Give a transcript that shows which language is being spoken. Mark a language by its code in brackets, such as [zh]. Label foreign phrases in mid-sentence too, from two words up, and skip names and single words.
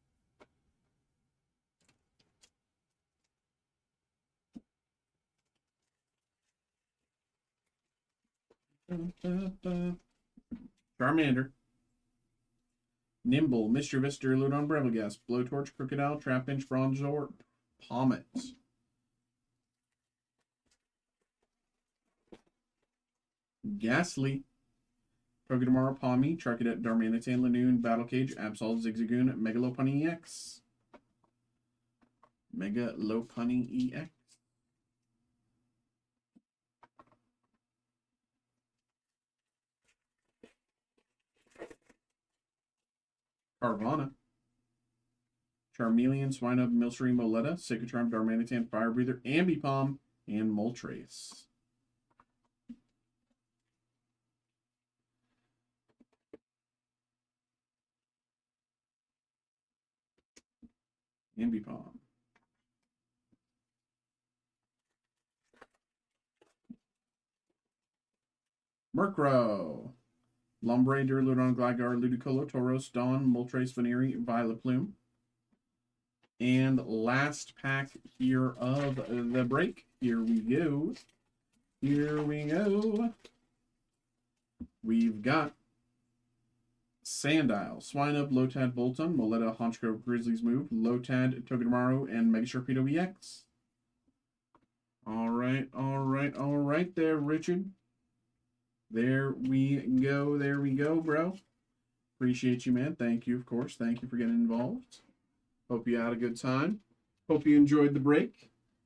[en] Charmander, Nimble, Mischievous, Duraludon, Brevigast, Blowtorch, Crocodile, Trapinch, Bronzor, Pommet. Ghastly, Togedemaru, Palmy, Charcadet, Darmanitan, Lanoon, Battle Cage, Absol, Zigzagoon, Megalopunny EX. Megalopunny EX. Carvana, Charmeleon, Swinub, Milcery, Moletta, Sickarcharm, Darmanitan, Fire Breather, Ambipom, and Moltres. Ambipom. Murkrow, Lombre, Duraludon, Gligar, Ludicolo, Tauros, Dawn, Moltres, Venery, Vileplume. And last pack here of the break. Here we go. Here we go. We've got Sandile, Swinub, Lotad, Bolton, Moletta, Honchkrow, Grizzlies Move, Lotad, Togedemaru, and Mega Sharpedo EX. All right there, Richard. There we go, bro. Appreciate you, man. Thank you, of course. Thank you for getting involved. Hope you had a good time. Hope you enjoyed the break.